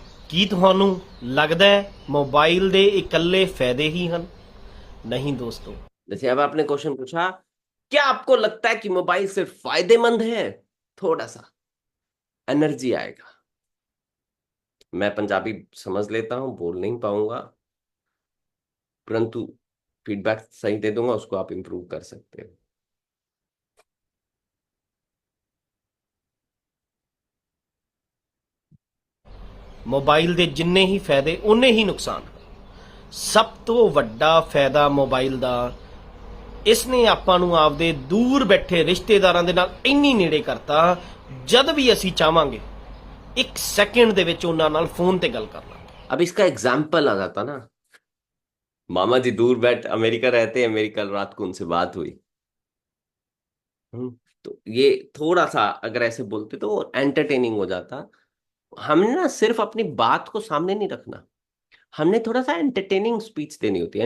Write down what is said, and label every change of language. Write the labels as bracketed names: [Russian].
[Punjabi] ਕੀ ਤੁਹਾਨੂੰ ਲੱਗਦਾ ਹੈ ਮੋਬਾਈਲ ਦੇ ਇਕੱਲੇ ਫਾਇਦੇ ਹੀ ਹਨ? [Hindi] नहीं दोस्तों। जैसे अब आपने क्वेश्चन पूछा, क्या आपको लगता है कि मोबाइल सिर्फ फायदेमंद है? थोड़ा सा एनर्जी आएगा। मैं पंजाबी समझ लेता हूं, बोल नहीं पाऊंगा, परंतु फीडबैक सही दे दूंगा, उसको आप इंप्रूव कर सकते हो। [Punjabi] ਮੋਬਾਈਲ ਦੇ ਜਿੰਨੇ ਹੀ ਫਾਇਦੇ ਉਨੇ ਹੀ ਨੁਕਸਾਨ। ਸਭ ਤੋਂ ਵੱਡਾ ਫਾਇਦਾ ਮੋਬਾਈਲ ਦਾ, ਇਸ ਨੇ ਆਪਾਂ ਨੂੰ ਆਪਦੇ ਦੂਰ ਬੈਠੇ ਰਿਸ਼ਤੇਦਾਰਾਂ ਦੇ ਨਾਲ ਇੰਨੀ ਨੇੜੇ ਕਰਤਾ, ਜਦ ਵੀ ਅਸੀਂ ਚਾਹਾਂਗੇ 1 ਸੈਕਿੰਡ ਦੇ ਵਿੱਚ ਉਹਨਾਂ ਨਾਲ ਫੋਨ ਤੇ ਗੱਲ ਕਰ ਲਾਂਗੇ। [Hindi] अब इसका एग्जाम्पल आ जाता ना, मामा जी दूर बैठ अमेरिका रहते हैं, मेरी कल रात को उनसे बात हुई। तो ये थोड़ा सा अगर ऐसे बोलते तो एंटरटेनिंग हो जाता। हमने ना सिर्फ अपनी बात को सामने नहीं रखना, हमने थोड़ा सा एंटरटेनिंग स्पीच देनी होती है।